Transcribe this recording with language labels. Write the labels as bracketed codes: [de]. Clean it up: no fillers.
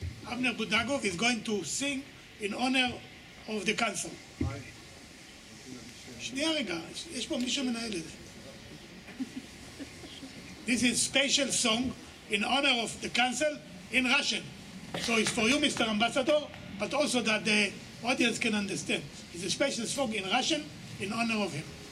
[en] Abner Budagov is going to sing in honor of the council. [he] שנייה רגע, יש פה מי שמנהל את זה. [en] This is special song in honor of the council in Russian. So it's for you, Mr. Ambassador, but also that the audience can understand. It's a special song in Russian in honor of him.